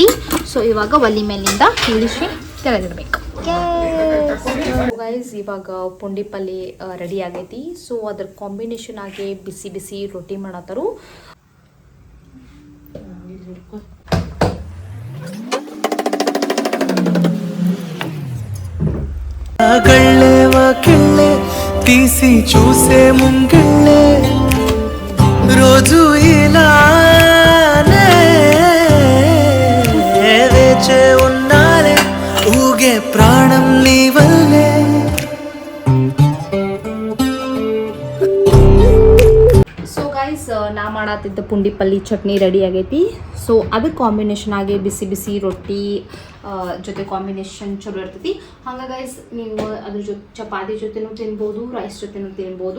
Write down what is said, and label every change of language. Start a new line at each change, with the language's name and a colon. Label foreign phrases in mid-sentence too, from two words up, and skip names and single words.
Kannada: ಸೊ ಇವಾಗ ಒಲಿ ಮೇಲಿಂದ ಇಳಿಸಿ ತೆಗೆದಿಡ್ಬೇಕು ಗೈಸ್. ಇವಾಗ ಪುಂಡಿ ಪಲ್ಯ ರೆಡಿ ಆಗೈತಿ. ಸೊ ಅದ್ರ ಕಾಂಬಿನೇಷನ್ ಆಗಿ ಬಿಸಿ ಬಿಸಿ ರೊಟ್ಟಿ ಮಾಡತ್ತಾರು.
Telugu: కిళ్ళే తీసి చూసే ముంగిళ్ళే రోజు ఇలానే వేచే ఉన్నాలే ఊగే ప్రాణం నీ వల్లే.
Kannada: ಸೊ ಗೈಸ್ ನಾ ಮಾಡತ್ತಿದ್ದ ಪುಂಡಿ ಪಲ್ಯ ಚಟ್ನಿ ರೆಡಿ ಆಗೈತಿ. ಸೊ ಅದಕ್ಕೆ ಕಾಂಬಿನೇಷನ್ ಆಗಿ ಬಿಸಿ ಬಿಸಿ ರೊಟ್ಟಿ ಜೊತೆ ಕಾಂಬಿನೇಷನ್ ಚಲೋ ಇರ್ತೈತಿ. ಹಂಗೆ ಗೈಸ್ ನೀವು ಅದ್ರ ಜೊತೆ ಚಪಾತಿ ಜೊತೆನೂ ತಿನ್ಬೋದು, ರೈಸ್ ಜೊತೆನೂ ತಿನ್ಬೋದು.